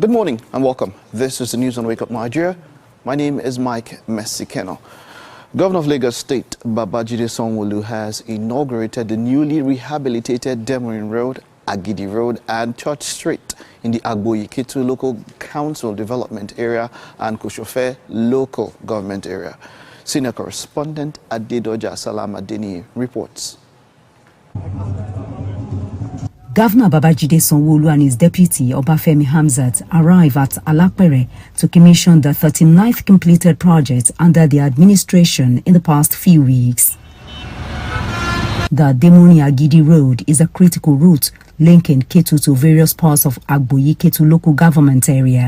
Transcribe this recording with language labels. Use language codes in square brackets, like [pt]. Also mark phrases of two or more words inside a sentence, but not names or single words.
[en] Good morning and welcome. This is the news on Wake Up Nigeria. My name is Mike Messikeno. Governor of Lagos State, Babajide Sanwo-Olu, has inaugurated the newly rehabilitated Demorin Road, Agidi Road and Church Street in the Agboyi-Ketu Local Council Development Area and Koshofe Local Government Area. Senior correspondent Adedoja Salamadini reports. Governor Babajide Sanwo-Olu and his deputy Obafemi Hamzat arrive at Alapere to commission the 39th completed project under their administration in the past few weeks. The Demoni-Agidi Road is a critical route linking Ketu to various parts of Agboyi-Ketu local government area.